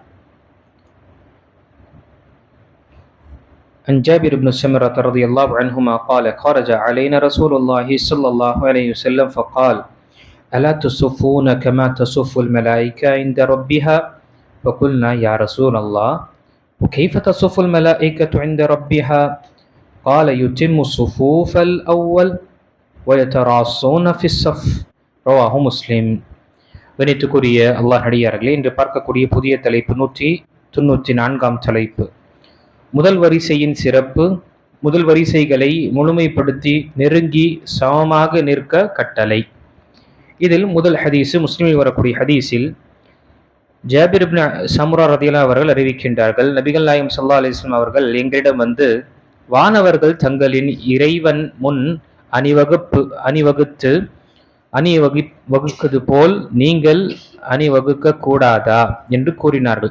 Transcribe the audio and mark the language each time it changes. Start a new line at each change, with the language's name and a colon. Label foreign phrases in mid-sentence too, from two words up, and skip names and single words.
Arabic: عن جابر بن سمرة رضي الله عنهما قال خرج علينا رسول الله صلى الله عليه وسلم فقال ألا تصفون كما تصف الملائكة عند ربها فقلنا يا رسول الله وكيف تصف الملائكة عند ربها قال يتم الصفوف الأول ويتراصون في الصف رواه مسلم.
Tamil: கணித்துக்குரிய அல்லாஹ் அடியார்களே, இன்று பார்க்கக்கூடிய புதிய தலைப்பு 194 தலைப்பு. முதல் வரிசையின் சிறப்பு, முதல் வரிசைகளை முழுமைப்படுத்தி நெருங்கி சமமாக நிற்க கட்டளை. இதில் முதல் ஹதீஸு முஸ்லிமில் வரக்கூடிய ஹதீஸில் ஜாபிர் இப்னு சமுரா ரலியல்லாஹு அவர்கள் அறிவிக்கின்றார்கள், நபிகள் நாயகம்
Arabic: صلى الله عليه وسلم
Tamil: அவர்கள் எங்களிடம் வந்து, வானவர்கள் தங்களின் இறைவன் முன் அணிவகுப்பது போல் நீங்கள் அணிவகுக்க கூடாதா என்று கூறினார்கள்.